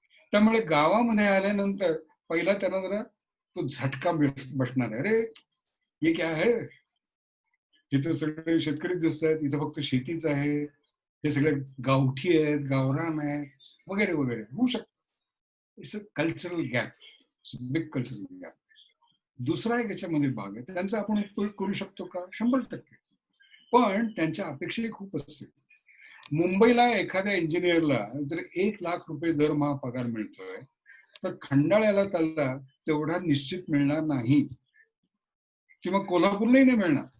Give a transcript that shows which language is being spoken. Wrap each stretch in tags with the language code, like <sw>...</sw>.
<mr>त्यामुळे गावामध्ये आल्यानंतर पहिला त्यांना जरा तो झटका बसणार आहे. अरे हे काय आहे, इथं सगळे शेतकरी दिसत आहेत, इथं फक्त शेतीच आहे, हे सगळे गावठी आहेत, गावरान आहेत, वगैरे वगैरे होऊ शकतं.</mr> <en>It's a cultural gap, big cultural gap.</en> <mr>दुसरा एक याच्यामध्ये भाग आहे, त्यांचा आपण उपयोग करू शकतो का? 100%. पण त्यांच्या अपेक्षाही खूप असतील. मुंबईला एखाद्या इंजिनियरला जर 1 लाख रुपये दरमहा पगार मिळतोय, तर खंडाळ्याला त्याला तेवढा निश्चित मिळणार नाही, किंवा कोल्हापूरलाही नाही मिळणार.</mr>